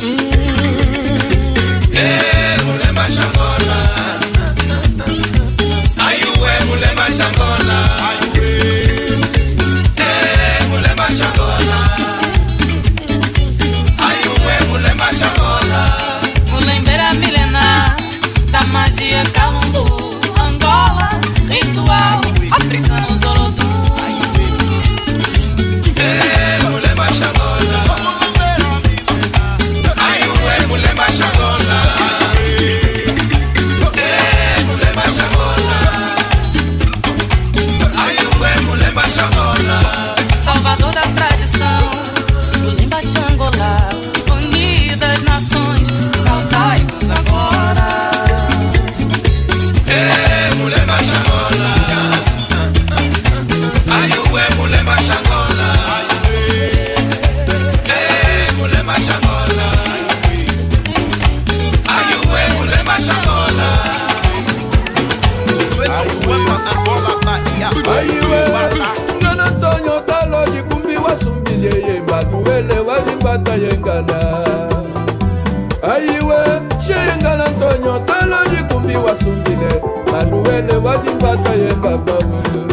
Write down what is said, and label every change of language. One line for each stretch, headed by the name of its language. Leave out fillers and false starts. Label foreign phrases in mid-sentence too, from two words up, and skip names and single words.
Kimbundu: mulema Shangola ayuwe mulema Shangola mulema Shangola ayuwe mulema Shangola
Portuguese: Mulembera milenar da magia Calungu, Angola, ritual africano Zolotu.
Kimbundu: mulema Shangola ayuwe mulema Shangola mulema Shangola ayuwe mulema Shangola
Portuguese: Salvador da tradição, Lulimba Xangola, unidas nações, saudai-vos agora.
Kimbundu: mulema Shangola ayuwe mulema Shangola mulema Shangola ayuwe mulema Shangola Ngana Tonyo talo jikumbi wasumbiye yemba nuwele walimbata yengana. Ayiwe shengana Tonyo talo jikumbi wasumbile manuwele walimbata yemba bawe.